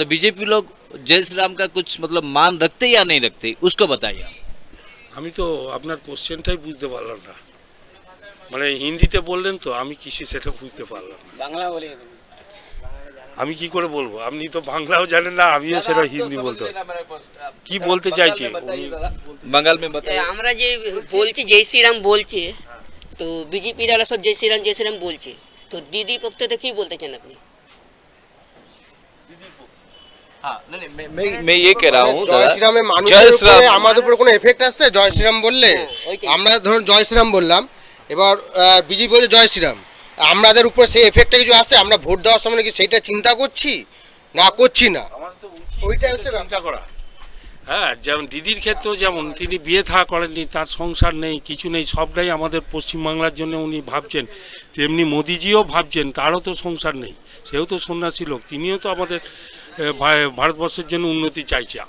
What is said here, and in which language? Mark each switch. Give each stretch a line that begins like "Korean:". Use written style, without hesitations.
Hindi: मतलब बीजेपी लोग जय श्री राम का कुछ मतलब मान रखते या नहीं रखते, उसको बताइए।
Bangla: আমি তো আপনার কোশ্চেনটাই বুঝতে পারলাম না, মানে হিন্দিতে বললেন তো, আমি কিছু সেটা বুঝতে পারলাম না। বাংলা বলে আমি কি করে বলবো, আপনি তো বাংলাও জানেন না, আমিও সেটা হিন্দি বলতে কি বলতে চাইছি
Hindi: बंगाल में बताइए।
Bangla: আমরা যে বলছি জয় শ্রীরাম বলছে, তো বিজেপিরা সব জয় শ্রীরাম বলছে, তো দিদির পক্ষটা কি বলতে চান আপনি?
Hindi: हाँ नहीं मैं ये कह रहा हूँ
Bangla: জয় শ্রীরামে জয় শ্রীরাম। আমাদের উপরে কোনো এফেক্ট আসছে জয় শ্রীরাম বললে? আমরা ধরুন জয় শ্রীরাম বললাম, এবার বিজেপি বলছে জয় শ্রীরাম, আমাদের উপরে সেই এফেক্টটা কিছু আসছে? আমরা ভোট দেওয়ার সময় কি সেইটা চিন্তা করছি না করছি না? আমার তো উচিত ওইটাই সেটা হচ্ছে চিন্তা করা। হ্যাঁ, যেমন দিদির ক্ষেত্রেও যেমন তিনি বিয়ে থা করেননি, তার সংসার নেই, কিছু নেই, সবটাই আমাদের পশ্চিমবাংলার জন্য উনি ভাবছেন, তেমনি মোদিজিও ভাবছেন, তারও তো সংসার নেই, সেও তো সন্ন্যাসী লোক, তিনিও তো আমাদের ভারতবর্ষের জন্য উন্নতি চাইছে।